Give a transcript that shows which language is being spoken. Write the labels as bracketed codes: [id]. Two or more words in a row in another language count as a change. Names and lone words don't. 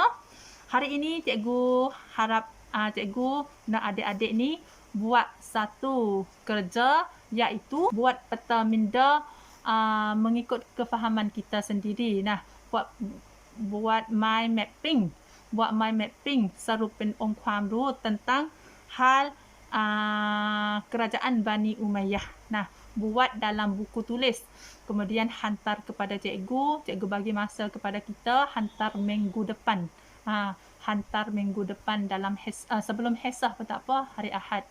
[ms] Hari ini cikgu harap cikgu dan adik-adik ni buat satu kerja, iaitu buat peta minda mengikut kefahaman kita sendiri. Buat [en] mind mapping. [ms] Buat [en] mind mapping [th] สรุปเป็นองค์ความรู้ [ms] tentang hal kerajaan Bani Umayyah. Buat dalam buku tulis. Kemudian hantar kepada cikgu bagi masa kepada kita, hantar minggu depan. Hantar minggu depan dalam sebelum Hesah pun tak apa, hari Ahad.